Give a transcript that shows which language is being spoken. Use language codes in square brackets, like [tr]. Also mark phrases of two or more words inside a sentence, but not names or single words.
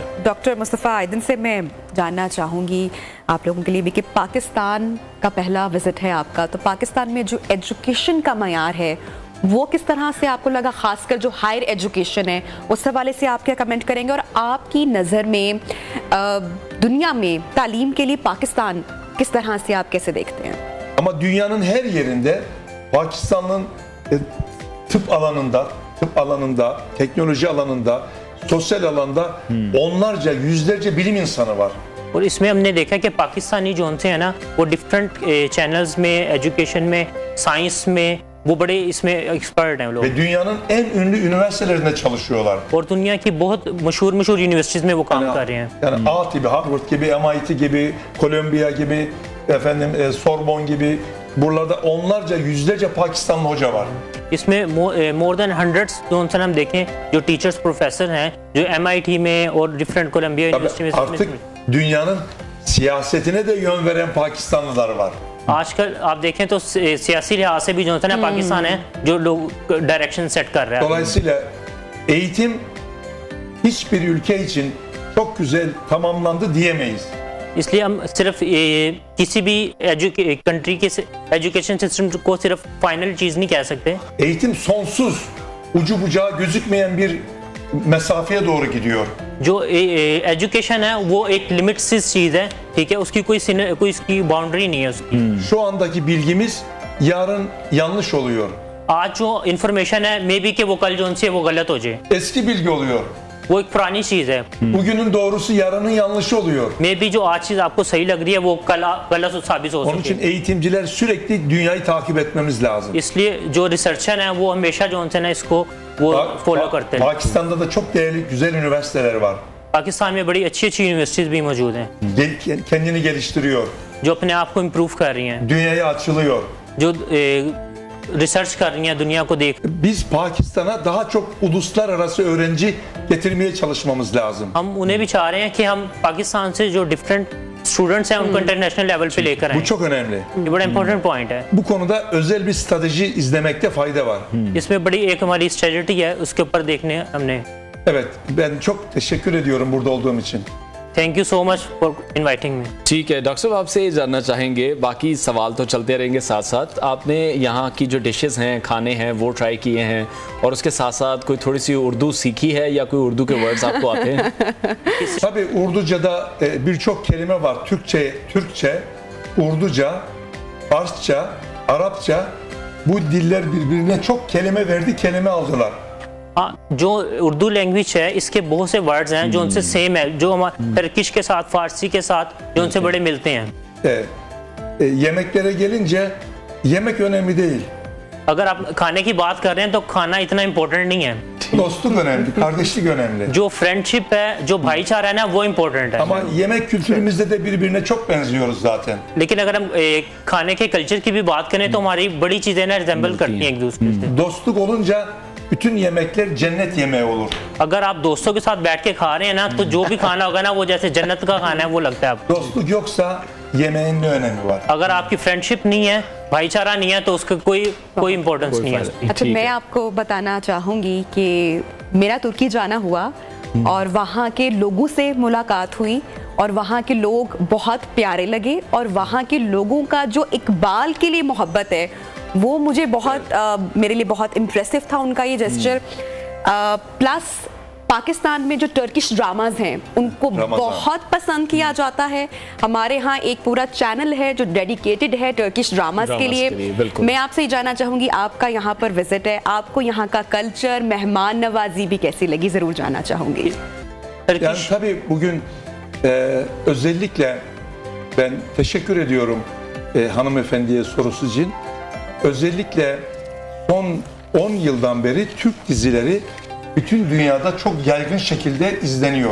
[ur] ڈاکٹر مصطفیٰ آئیدن سے میں جاننا چاہوں گی آپ لوگوں کے لیے بھی کہ پاکستان کا پہلا وزٹ ہے آپ کا، تو پاکستان میں جو ایجوکیشن کا معیار ہے وہ کس طرح سے آپ کو لگا، خاص کر جو [en] higher education [ur] ہے اس حوالے سے آپ کیا کمنٹ کریں گے? اور آپ کی نظر میں دنیا میں تعلیم کے لیے پاکستان کس طرح سے آپ کیسے دیکھتے ہیں? [tr] Ama dünyanın her yerinde Pakistan'ın tıp alanında, teknoloji alanında, sosyal alanda onlarca, yüzlerce bilim insanı var. [ur] اور اس میں ہم نے دیکھا کہ پاکستانی جو ان سے ہے نا، وہ [en] different channels [ur] میں، ایجوکیشن میں، سائنس میں وہ بڑے اس میں ایکسپرٹ ہیں لوگ. [tr] Ve dünyanın en ünlü üniversitelerinde çalışıyorlar. [ur] اور دنیا کی بہت مشہور یونیورسٹیز میں وہ کام کر رہے ہیں. [tr] Yani A gibi, Harvard gibi, MIT gibi, Columbia gibi, Sorbonne gibi, buralarda onlarca, yüzlerce Pakistanlı hoca var. [ur] اس میں [en] more than hundreds [ur] جو ان سے ہم دیکھیں جو [en] teachers professor [ur] ہیں جو MIT میں اور ڈفرنٹ کولمبیا یونیورسٹی میں. [tr] Artık dünyanın siyasetine de yön veren Pakistanlılar var. [ur] آج کل آپ دیکھیں تو سیاسی لحاظ سے بھی جو ہے نا پاکستان ہے جو لوگ [en] direction set [ur] کر رہا ہے. [tr] Dolayısıyla eğitim hiçbir ülke için çok güzel tamamlandı diyemeyiz. [ur] اس لیے ہم صرف کسی بھی کنٹری کے [en] education system [ur] کو صرف فائنل چیز نہیں کہہ سکتے. [tr] Eğitim sonsuz, ucu bucağı gözükmeyen bir mesafeye doğru gidiyor. [ur] جو ایجوکیشن ہے وہ ایک لمٹسس چیز ہے، ٹھیک ہے، اس کی کوئی اس کی باؤنڈری نہیں ہے اس کی. [tr] Şu andaki bilgimiz yarın yanlış oluyor. [ur] آج جو انفارمیشن ہے [en] maybe [ur] کہ وہ کل جو ان سے وہ غلط ہو جائے, [tr] Eski bilgi oluyor. [ur] وہ ایک پرانی چیز ہے. [tr] Bugünün doğrusu yarının yanlışı oluyor. [en] maybe [ur] جو آج چیز آپ کو صحیح لگ رہی ہے وہ کل غلط ثابت ہو [tr] Onun [ur] सकती [tr] için [ur] है। [tr] eğitimciler sürekli dünyayı takip etmemiz lazım. [ur] اس لیے جو ریسرچر ہیں وہ ہمیشہ جو ان سے نا اس کو وہ فالو کرتے ہیں. [tr] Pakistan'da da çok değerli, güzel üniversiteler var. [ur] پاکستان میں بڑی اچھی یونیورسٹیز بھی موجود ہیں [tr] Kendini geliştiriyor. [ur] جو اپنے آپ کو امپروو کر رہی ہیں, [tr] Dünyaya açılıyor. [ur] جو ریسرچ کر رہی ہیں دنیا کو دیکھ. [tr] Biz Pakistan'a daha çok uluslararası öğrenci getirmeye çalışmamız lazım. [ur] ہم انہیں بھی چاہ رہے ہیں کہ ہم پاکستان سے جو [en] different students [ur] ہیں ان کو [en] international level [ur] پہ لے کر آئے. [tr] Bu çok önemli. [ur] یہ بڑا [en] important point [ur] है। [tr] Bu konuda özel bir strateji izlemekte fayda var. [ur] اس میں بڑی ایک ہماری اسٹریٹجی ہے، اس کے اوپر دیکھنے ہم نے. [tr] Evet, ben çok teşekkür ediyorum burada olduğum için. [en] Thank you so much for inviting me. [ur] ٹھیک ہے ڈاکٹر صاحب، آپ سے یہ جاننا چاہیں گے، باقی سوال تو چلتے رہیں گے ساتھ ساتھ، آپ نے یہاں کی جو ڈشز ہیں، کھانے ہیں، وہ ٹرائی کیے ہیں اور اس کے ساتھ ساتھ کوئی تھوڑی سی اردو سیکھی ہے یا کوئی اردو کے ورڈز آپ کو آتے ہیں? [tr] Tabii Urduca'da birçok kelime var. Türkçe, Urduca, Farsça, Arapça, bu diller birbirine çok kelime verdi, kelime aldılar. [ur] ہاں، جو اردو لینگویج ہے اس کے بہت سے ورڈز ہیں جو ان سے سیم ہے، جو ہمارے ٹرکش کے ساتھ، فارسی کے ساتھ جو ان سے بڑے ملتے ہیں. [tr] Yemeklere gelince yemek önemli değil. [ur] اگر آپ کھانے کی بات کر رہے ہیں تو کھانا اتنا امپورٹنٹ نہیں ہے. [tr] Dostluk önemli, kardeşlik önemli. [ur] جو فرینڈشپ ہے، جو بھائی چارہ ہے نا، وہ امپورٹنٹ ہے. [tr] Ama yemek kültürümüzde de birbirine çok benziyoruz zaten. [ur] لیکن اگر ہم کھانے کے کلچر کی بھی بات کریں تو ہماری بڑی چیزیں نا ریزمبل کرتی ہیں ایک دوسرے سے. [tr] Dostluk olunca bütün yemekler cennet yemeği olur. [ur] اگر آپ دوستوں کے ساتھ بیٹھ کے کھا رہے ہیں نا، تو جو بھی کھانا ہوگا نا وہ جیسے جنت کا کھانا ہے وہ لگتا ہے آپ کو. [tr] Dostluk yoksa yemeğin ne önemi var? [ur] اگر آپ کی فرینڈشپ نہیں ہے، بھائی چارہ نہیں ہے، تو اس کا کوئی امپورٹنس نہیں ہے. اچھا، میں آپ کو بتانا چاہوں گی کہ میرا ترکی جانا ہوا اور وہاں کے لوگوں سے ملاقات ہوئی اور وہاں کے لوگ بہت پیارے لگے اور وہاں کے لوگوں کا جو اقبال کے لیے محبت ہے وہ مجھے بہت میرے لیے بہت امپریسو تھا، ان کا یہ جیسچر. پلس پاکستان میں جو [en] Turkish dramas [ur] ہیں ان کو بہت پسند کیا جاتا ہے. ہمارے یہاں ایک پورا چینل ہے جو ڈیڈیکیٹڈ ہے [en] Turkish dramas [ur] کے لیے. میں آپ سے ہی جاننا چاہوں گی، آپ کا یہاں پر وزٹ ہے، آپ کو یہاں کا کلچر، مہمان نوازی بھی کیسی لگی، ضرور جاننا چاہوں گی. [tr] Yani tabii bugün özellikle ben teşekkür ediyorum hanımefendiye sorusu için. Özellikle son 10 yıldan beri Türk dizileri bütün dünyada çok yaygın şekilde izleniyor.